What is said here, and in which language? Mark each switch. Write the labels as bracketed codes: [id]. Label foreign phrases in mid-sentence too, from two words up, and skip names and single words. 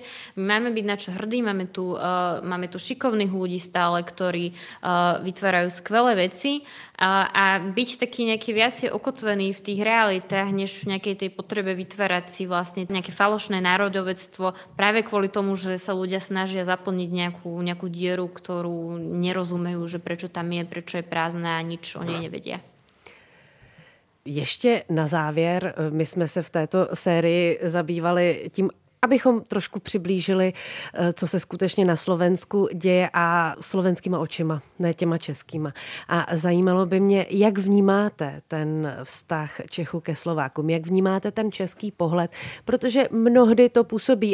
[sk] My máme byť na čo hrdí, máme tu šikovných ľudí stále, ktorí vytvárajú skvelé veci a byť taký nejaký viacej okotvený v tých realitách, než v nejakej tej potrebe vytvárať si vlastne nejaké falošné národovectvo práve kvôli tomu, že sa ľudia snažia zaplniť nejakú dieru, ktorú nerozumejú, že prečo tam je, prečo je prázdna a nič [cs] o něj nevědí. Ještě na závěr, my jsme se v této sérii zabývali tím, abychom trošku přiblížili, co se skutečně na Slovensku děje a slovenskýma očima, ne těma českýma. A zajímalo by mě, jak vnímáte ten vztah Čechů ke Slovákům, jak vnímáte ten český pohled, protože mnohdy to působí,